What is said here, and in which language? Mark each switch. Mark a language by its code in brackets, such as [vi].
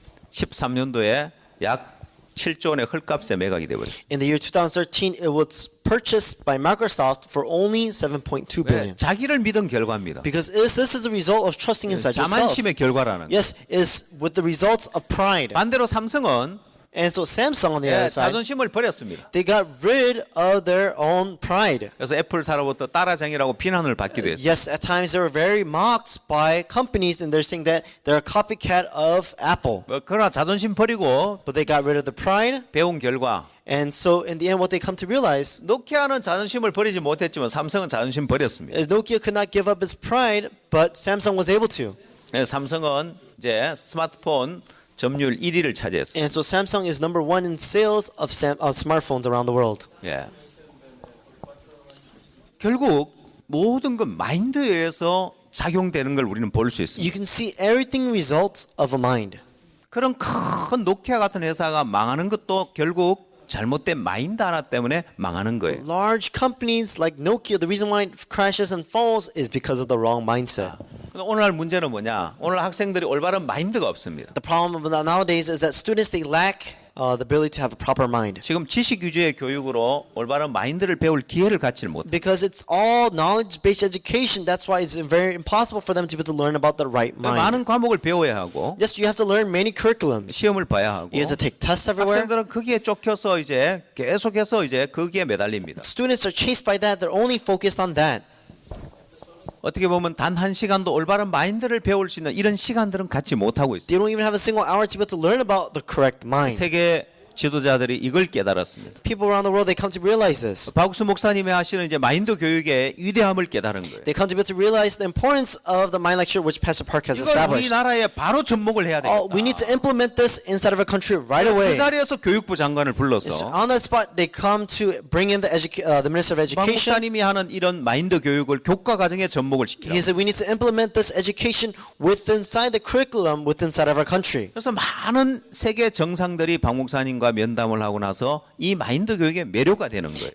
[ko] 2013년도에 약 7조 원의 헐값에 매각이 되어버렸습니다. [en] In the year 2013, it was purchased by Microsoft for only 7.2 billion. [ko] 자기를 믿은 결과입니다. [en] Because this is a result of trusting inside yourself. [ko] 자만심의 결과라는 거예요. [en] Yes, is with the results of pride. [ko] 반대로 삼성은 [en] And so Samsung on the other side, [ko] 자존심을 버렸습니다. [en] they got rid of their own pride. [ko] 그래서 애플사로부터 따라쟁이라고 비난을 받기도 했어요. [en] Yes, at times they were very mocked by companies, and they're saying that they're a copycat of Apple. [ko] 그러나 자존심 버리고 [en] But they got rid of the pride, [ko] 배운 결과 [en] and so in the end, what they come to realize [ko] 노키아는 자존심을 버리지 못했지만 삼성은 자존심 버렸습니다. [en] is Nokia could not give up its pride, but Samsung was able to. [ko] 삼성은 이제 스마트폰 점유율 1위를 차지했어요. [en] And so Samsung is number 1 in sales of smartphones around the world. [ko] 예. 결국 모든 건 마인드에 의해서 작용되는 걸 우리는 볼 수 있습니다. [en] You can see everything results of a mind. [ko] 그런 큰 노키아 같은 회사가 망하는 것도 결국 잘못된 마인드 하나 때문에 망하는 거예요. [en] Large companies like Nokia, the reason why it crashes and falls is because of the wrong mindset. [ko] 근데 오늘날 문제는 뭐냐? 오늘 학생들이 올바른 마인드가 없습니다. [en] The problem nowadays is that students they lack the ability to have a proper mind. [ko] 지금 지식 위주의 교육으로 올바른 마인드를 배울 기회를 갖지를 못해요. [en] Because it's all knowledge-based education, that's why it's very impossible for them to be able to learn about the right mind. [ko] 많은 과목을 배워야 하고 [en] Yes, you have to learn many curriculums. [ko] 시험을 봐야 하고 [en] You have to take tests everywhere. [ko] 학생들은 거기에 쫓겨서 이제 계속해서 이제 거기에 매달립니다. [en] Students are chased by that. They're only focused on that. [ko] 어떻게 보면 단 한 시간도 올바른 마인드를 배울 수 있는 이런 시간들은 갖지 못하고 있어요. [en] They don't even have a single hour to be able to learn about the correct mind. [ko] 세계 지도자들이 이걸 깨달았습니다. [en] People around the world, they come to realize this. [ko] 박욱수 목사님이 하시는 이제 마인드 교육의 위대함을 깨달은 거예요. [en] They come to be able to realize the importance of the mind lecture which Pastor Park has [ko] 이걸 [en] established. [ko] 우리나라에 바로 접목을 해야 되겠다. [en] We need to implement this inside of our country right away. [ko] 그 자리에서 교육부 장관을 [en] So [ko] 불러서 [en] on that spot, they come to bring in the Minister of [ko] 박 목사님이 하는 이런 마인드 교육을 교과 과정에 접목을 시키라. [en] He said we need to implement this education inside the curriculum inside of our country. [ko] 그래서 많은 세계 정상들이 박 목사님과 면담을 하고 나서 이 마인드 교육의 매료가 되는 거예요.